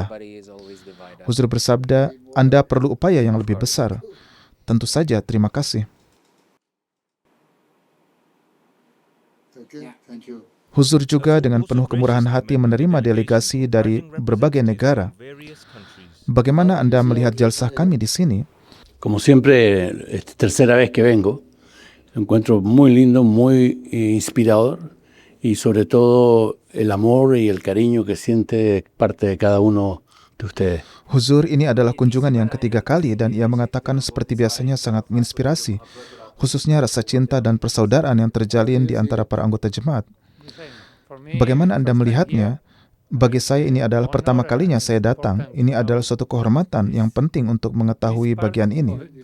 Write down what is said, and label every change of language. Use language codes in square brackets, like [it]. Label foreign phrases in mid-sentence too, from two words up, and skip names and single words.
[id] Huzur bersabda, Anda perlu upaya yang lebih besar. Tentu saja, terima kasih. Huzur juga dengan penuh kemurahan hati menerima delegasi dari berbagai negara. Bagaimana Anda melihat jalsah kami di sini? [es] Como siempre, tercera vez que vengo, encuentro muy lindo, muy inspirador. Y sobre todo el amor y el cariño que siente parte de cada uno de ustedes. [id] Huzur, ini adalah kunjungan yang ketiga kali dan ia mengatakan seperti biasanya sangat menginspirasi, khususnya rasa cinta dan persaudaraan yang terjalin di antara para anggota jemaat. Bagaimana Anda melihatnya? Bagi saya ini adalah pertama kalinya saya datang. Ini adalah suatu kehormatan yang penting untuk mengetahui bagian ini.